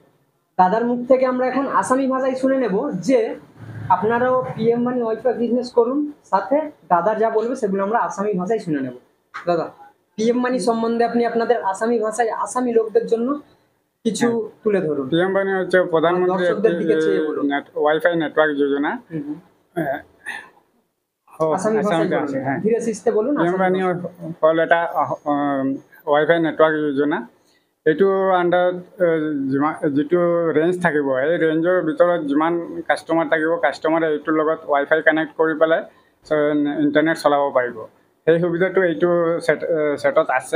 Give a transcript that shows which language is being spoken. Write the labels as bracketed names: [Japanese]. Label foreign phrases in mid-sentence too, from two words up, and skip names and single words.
[Bangla] দাদার মুখ থেকে আমরা এখন আসামি ভাষায় শুনে নেব যে আপনারাও PM1 [English] WiFi business [Bangla] করুন, সাথে দাদা যা বলবে সেগুলো আমরা আসামি ভাষায় শুনে নেব। দাদা, PM1 সম্বন্ধে আপনি আপনাদের আসামি ভাষায় আসামি লোকদের জন্য কিছু তুলে ধরুন। PM1 হচ্ছে প্রধানমন্ত্রী [English] WiFi network [Bangla] যোজনা। ধীরে সুস্থে বলুন। [Assamese] PM1 হল এটা [English] WiFi network [Assamese] যোজনা। এইটো আণ্ডাৰত যিটো ৰেঞ্জ থাকিব, এই ৰেঞ্জৰ ভিতৰত যিমান কাষ্টমাৰ থাকিব, কাষ্টমাৰে এইটোৰ লগত [English] WiFi connect [Assamese] কৰি পেলাই ইণ্টাৰনেট চলাব পাৰিব। সেই সুবিধাটো এইটো ছেটত আছে।